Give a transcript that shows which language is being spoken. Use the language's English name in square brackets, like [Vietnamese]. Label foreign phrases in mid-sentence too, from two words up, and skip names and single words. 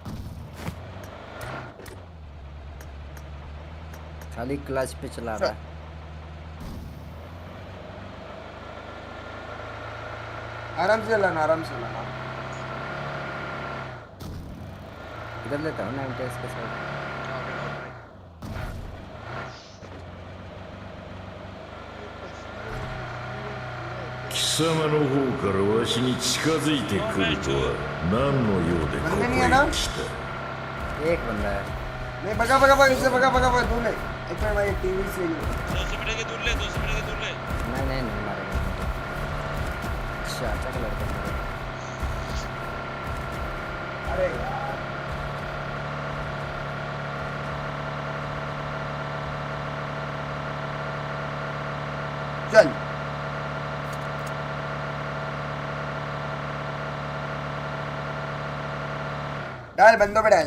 [Hindi] खाली क्लच पे चला रहा है। आराम से चलाना। इधर लेता हूँ ना एमटीएस के साथ। [Japanese] 貴様の方からわしに近づいてくるとは何の用でここへ来た。 [Hindi] एक बंदा है। नहीं भगा इससे भगा दूर ले। एक मिनट भाई, टीवी से 200 मीटर के दूर ले। नहीं मारेगा। अच्छा लड़का मारेगा। अरे यार चल डाल बंदों पे डाल।